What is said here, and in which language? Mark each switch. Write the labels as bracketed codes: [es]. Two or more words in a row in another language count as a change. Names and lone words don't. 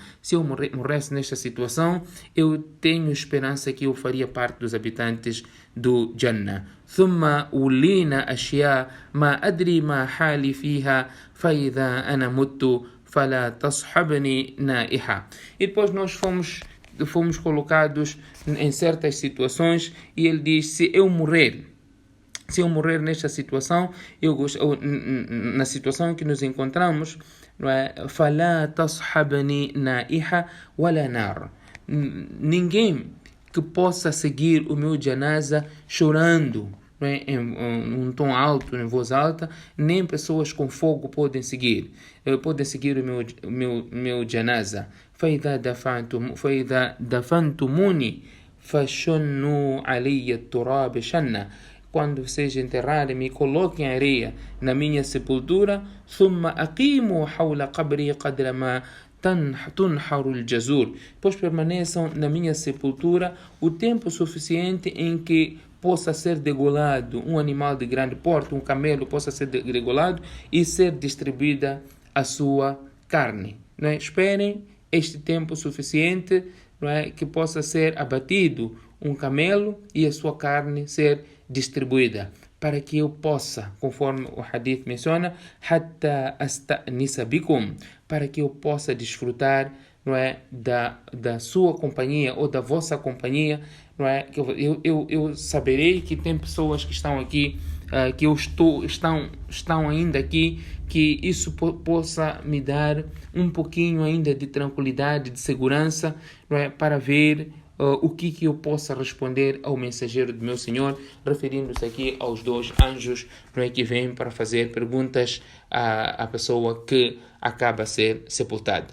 [pt] Se eu morresse nesta situação, eu tenho esperança que eu faria parte dos habitantes do Jannah. [ar] ثُمَّ أُولِينَ أَشْيَاءَ مَا أَدْرِي مَا حَالِي فِيهَا فَإِذَا أَنَا مُتُّ فَلَا تَصْحَبْنِي نَائِحَةٌ. [pt] E depois nós fomos colocados em certas situações e ele diz: se eu morrer nesta situação, na situação que nos encontramos, não é? [ar] فَلَا تَصْحَبْنِي نَائِحَةٌ وَلَا نَارٌ. [pt] Ninguém que possa seguir o meu janaza chorando, não é, em um tom alto, em voz alta, nem pessoas com fogo podem seguir o meu janaza. [ar] فإذا دفنتموني فشنوا علي التراب شنا. [pt] Quando vocês enterrarem-me, coloquem areia na minha sepultura. [ar] ثم أقيموا حول قبري قدر ما تنحر الجزور. [pt] Pois permaneçam na minha sepultura o tempo suficiente em que possa ser degolado um animal de grande porte, um camelo possa ser degolado e ser distribuída a sua carne. Não é? Esperem este tempo suficiente, não é, que possa ser abatido um camelo e a sua carne ser distribuída. para que eu possa, conforme o hadith menciona, [ar] حتى أستأنس بكم, [pt] para que eu possa desfrutar, não é, da sua companhia ou da vossa companhia, não é, que eu saberei que tem pessoas que estão aqui, que estão ainda aqui, que isso possa me dar um pouquinho ainda de tranquilidade, de segurança, não é, para ver o que eu possa responder ao mensageiro do meu Senhor, referindo-se aqui aos dois anjos, não é, que vêm para fazer perguntas à pessoa que acaba a ser sepultada.